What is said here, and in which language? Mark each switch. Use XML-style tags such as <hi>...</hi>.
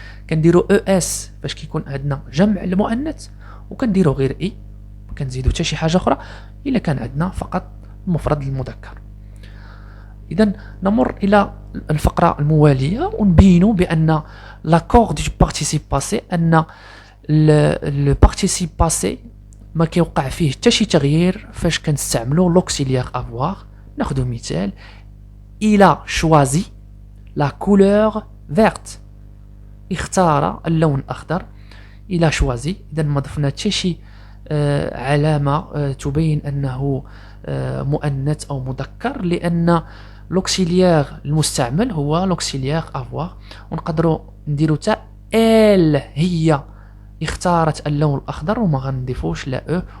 <ar>كنديروا أو اس باش كيكون عندنا جمع المؤنث. وكنديروا غير اي ما كنزيدوا حتى شي حاجة أخرى إلا كان عندنا فقط المفرد المذكر. إذن نمر إلى الفقرة الموالية ونبينوا بأن</ar> <fr>l'accord du participe passé</fr> <ar>أن le participe passé ما كيوقع فيه حتى شي تغيير فاش كنستعملوا l'auxiliaire avoir. ناخذ مثال</ar> <fr>il a choisi la couleur verte.</fr> <ar>اختار اللون الأخضر.</ar> <fr>il a choisi.</fr> <ar>إذن ما ضفنا حتى شي علامة تبين أنه مؤنث أو مذكر لأن l'auxiliaire المستعمل هو l'auxiliaire avoir. ونقدروا نديروا تا elle هي اختارت اللون الأخضر وما غنضيفوش لا أو.</ar>